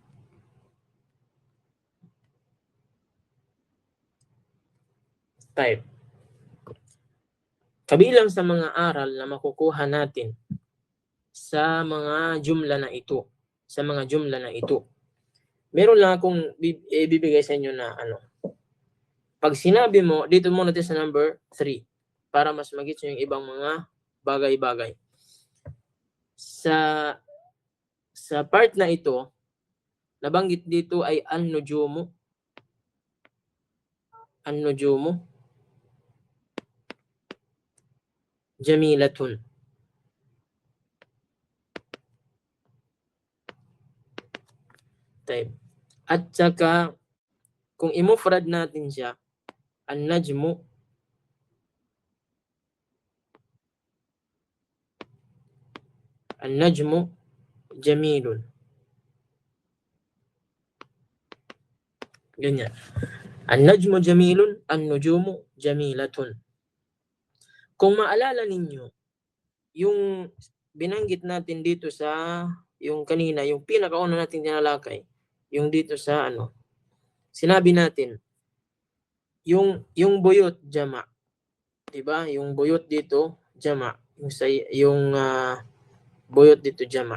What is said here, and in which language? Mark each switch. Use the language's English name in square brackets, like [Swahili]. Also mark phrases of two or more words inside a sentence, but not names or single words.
[Filipino] Kabilang sa mga aral na makukuha natin sa mga jumla na ito, meron lang akong ibibigay sa inyo na ano. Pag sinabi mo, dito muna natin sa number 3 para mas magits yung ibang mga bagay-bagay. Sa part na ito, nabanggit dito ay an-nujumu. [Arabic] النجوم جميلة. [Filipino] At saka, kung imufrad natin siya, [Arabic] النجم جميل. [Filipino] Ganyan. [Arabic] النجم جميل، النجوم جميلة. [Filipino] Kung maalala ninyo, yung binanggit natin dito sa, yung kanina, yung pinakauna natin tinalakay, yung dito sa sinabi natin, yung [Arabic] بيوت جمع. [Filipino] Diba? Yung buyot dito, jama. Yung buyot dito, jama.